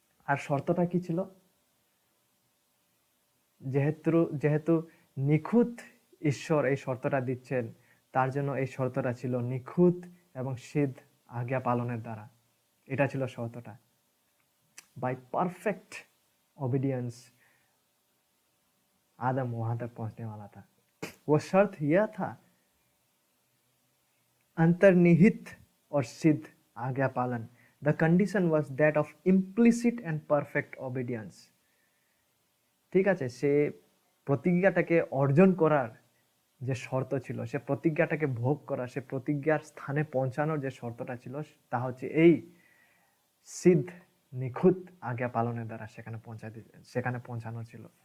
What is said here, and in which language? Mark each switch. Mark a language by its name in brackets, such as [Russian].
[Bangla] আর শর্তটা কি ছিল? যেহেতু নিখুঁত ঈশ্বর এই শর্তটা দিচ্ছেন, তার জন্য এই শর্তটা ছিল নিখুঁত এবং সিদ্ধ আজ্ঞা পালনের দ্বারা। এটা ছিল শর্তটা। [English] by perfect obedience [Hindi] आदम वहां तक पहुंचने वाला था। वो शर्त यह था अंतर्निहित और सिद्ध आज्ञा पालन। [English] The condition was that of implicit and perfect obedience. [Bangla] ঠিক আছে, সে প্রতিজ্ঞাটাকে অর্জন করার যে শর্ত ছিল, সে প্রতিজ্ঞাটাকে ভোগ করা, সে প্রতিজ্ঞার স্থানে পৌঁছানোর যে শর্তটা ছিল তা হচ্ছে এই সিদ্ধ নিখুঁত আজ্ঞা পালনের দ্বারা সেখানে পৌঁছানো ছিল।